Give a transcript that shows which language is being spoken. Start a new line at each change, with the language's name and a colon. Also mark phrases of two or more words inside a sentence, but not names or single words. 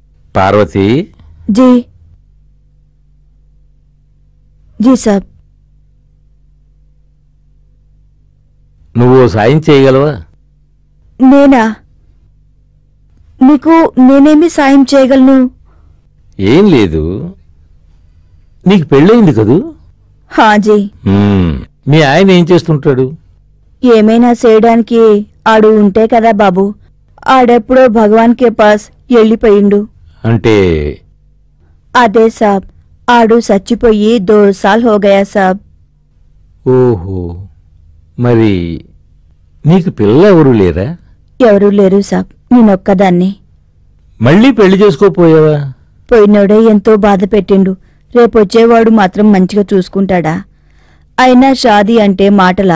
Telugu: పార్వతి
Hindi: जी जी साहब
Telugu: నువ్వు సాయం చేయగలవా? నేనా? నీకు నేనేమి సాయం చేయగలను? ఏం లేదు, నీకు పెళ్ళయింది కదూ? హాజీ. మీ ఆయన ఏం చేస్తుంటాడు? ఏమైనా చేయడానికి ఆడు ఉంటే కదా బాబు. ఆడెప్పుడో
Hindi: भगवान के पास
Telugu: వెళ్ళిపోయిండు. అంటే అదే సాబ్, ఆడు చచ్చిపోయి
Hindi: 2 साल हो गया साब.
Telugu: ఓహో, మరి నీకు పిల్ల ఎవరు లేరా? ఎవరూ లేరు సాబ్, నేనొక్కదాన్ని. మళ్ళీ పెళ్లి చేసుకోపోయావా? పోయినోడే ఎంతో బాధ పెట్టిండు. రేపొచ్చేవాడు మాత్రం మంచిగా చూసుకుంటాడా? అయినా షాదీ అంటే మాటలా?